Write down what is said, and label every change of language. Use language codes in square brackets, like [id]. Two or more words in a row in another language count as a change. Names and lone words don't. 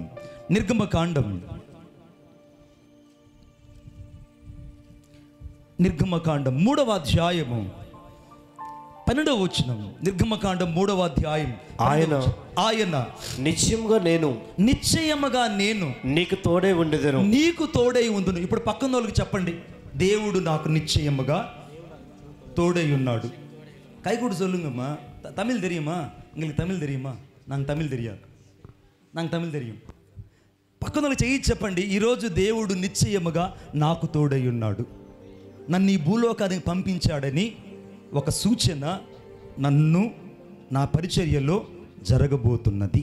[te] నిర్గమకాండం 3వ అధ్యాయము 12వ వచనం. నిర్గమకాండం 3వ అధ్యాయం. ఆయన నిశ్చయముగా నేను నీకు తోడై ఉండును. ఇప్పుడు పక్కన వాళ్ళకి చెప్పండి, దేవుడు నాకు నిశ్చయముగా తోడై ఉన్నాడు. [ta] కైకూడు சொல்லுங்கம்மா. தமிழ் தெரியுமா? உங்களுக்கு தமிழ் தெரியுமா? [te] నాకు తమిళ్ తెలియదు. పక్కన వాళ్ళకి చేయి చెప్పండి, ఈరోజు దేవుడు నిశ్చయముగా నాకు తోడై ఉన్నాడు. నన్ను ఈ భూలోకానికి పంపించాడని ఒక సూచన నన్ను నా పరిచర్యలో జరగబోతున్నది.